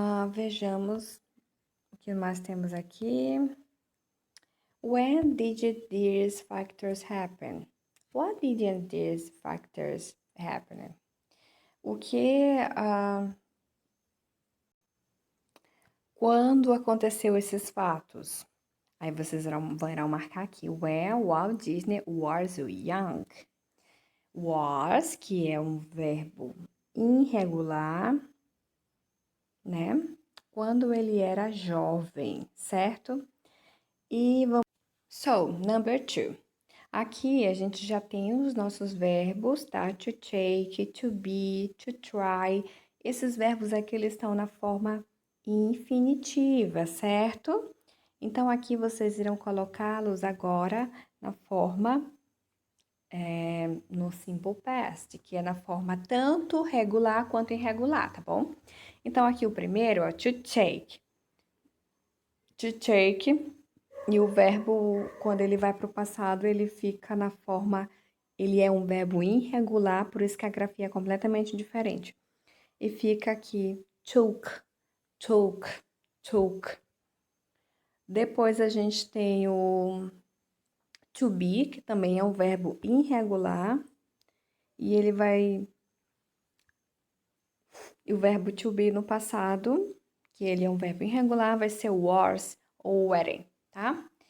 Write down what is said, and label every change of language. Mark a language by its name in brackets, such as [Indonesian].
[Portuguese] Vejamos o que mais temos aqui. [English] When did these factors happen? What did these factors happen? [Portuguese] O que, quando aconteceu esses fatos? Aí vocês irão marcar aqui. [English] When Walt Disney was young. [Portuguese] Was, que é um verbo irregular, né? Quando ele era jovem, certo? E vamos... [English] So, number 2. [Portuguese] Aqui a gente já tem os nossos verbos, tá? To take, to be, to try. Esses verbos aqui, eles estão na forma infinitiva, certo? Então, aqui vocês irão colocá-los agora na forma, no simple past, que é na forma tanto regular quanto irregular, tá bom? Então, aqui o primeiro, ó, to take. To take, e o verbo, quando ele vai para o passado, ele fica na forma, ele é um verbo irregular, por isso que a grafia é completamente diferente. E fica aqui, took, took, took. Depois a gente tem o to be, que também é um verbo irregular, e ele vai. E o verbo to be no passado, que ele é um verbo irregular, vai ser was ou were, tá?